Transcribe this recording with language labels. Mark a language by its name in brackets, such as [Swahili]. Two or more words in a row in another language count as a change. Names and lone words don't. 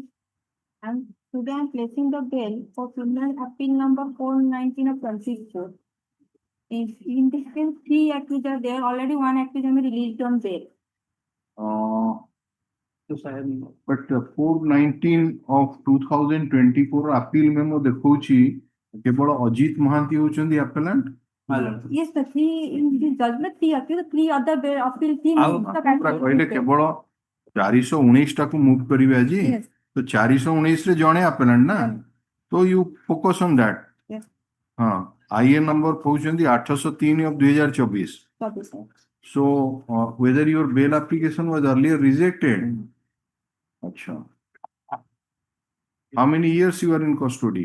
[English] And today I'm placing the bail for criminal appeal number 419 of 24. In this case, 3 accused are there. Already 1 accused has been released on bail. But 419 of 2024 appeal memo [Odia] ଦେଖଉଛି କେବଳ ଅଜିତ ମହାନ୍ତି ହଉଛନ୍ତି appellant. Yes, the 3 in the judgment 3 accused, 3 other bail appeal 3 କହିଲେ କେବଳ 419 ଟାକୁ ମୁଭ୍ କରିବେ ଆଜି ତ 419 ରେ ଜଣେ appellant ନା ତ [English] you focus on that. [Odia] ହଁ IN number କହୁଛନ୍ତି 803 of 2024. [English] So whether your bail application was earlier rejected. [Hindi] Acha. [English] How many years you are in custody?